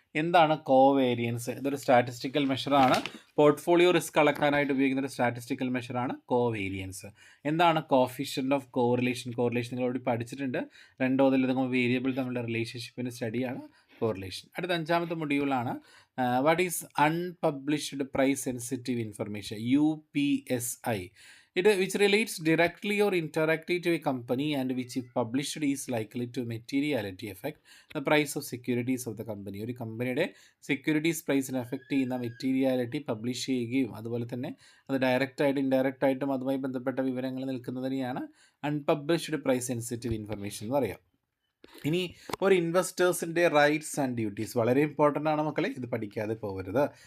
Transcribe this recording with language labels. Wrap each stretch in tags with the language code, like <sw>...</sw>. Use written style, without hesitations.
<ml>എന്താണ് കോവേരിയൻസ്? ഇതൊരു statistical മെഷറാണ്. Portfolio risk അളക്കാനായിട്ട് ഉപയോഗിക്കുന്ന ഒരു സ്റ്റാറ്റിസ്റ്റിക്കൽ മെഷറാണ് കോവേരിയൻസ്. എന്താണ് കോഫിഷ്യൻ്റ് ഓഫ് കോറിലേഷൻ? കോറിലേഷൻ നിങ്ങൾ ഓൾറെഡി പഠിച്ചിട്ടുണ്ട്. രണ്ടോ അതിലധികം വേരിയബിൾ തമ്മിലുള്ള റിലേഷൻഷിപ്പിൻ്റെ സ്റ്റഡിയാണ് കോറിലേഷൻ. അടുത്ത 5ാമത്തെ മൊഡ്യൂളാണ്</ml> <en>what is unpublished price sensitive information,</en> <ml>UPSI.</ml> <en>Which relates directly or indirectly to a company and which if published is likely to materiality affect the price of securities of the company.</en> <ml>ഒരു കമ്പനിയുടെ securities പ്രൈസിനെ affect ചെയ്യുന്ന materiality publish ചെയ്യുകയും അതുപോലെ തന്നെ അത് ഡയറക്റ്റായിട്ടും indirect ആയിട്ടും അതുമായി ബന്ധപ്പെട്ട വിവരങ്ങൾ നിൽക്കുന്നതിനെയാണ് അൺപബ്ലിഷ്ഡ് പ്രൈസ് സെൻസിറ്റീവ് ഇൻഫർമേഷൻ എന്ന് പറയാം. ഇനി ഒരു ഇൻവെസ്റ്റേഴ്സിൻ്റെ റൈറ്റ്സ് ആൻഡ് ഡ്യൂട്ടീസ് വളരെ ഇമ്പോർട്ടൻ്റ് ആണ് മക്കളെ, ഇത് പഠിക്കാതെ പോകരുത്.</ml>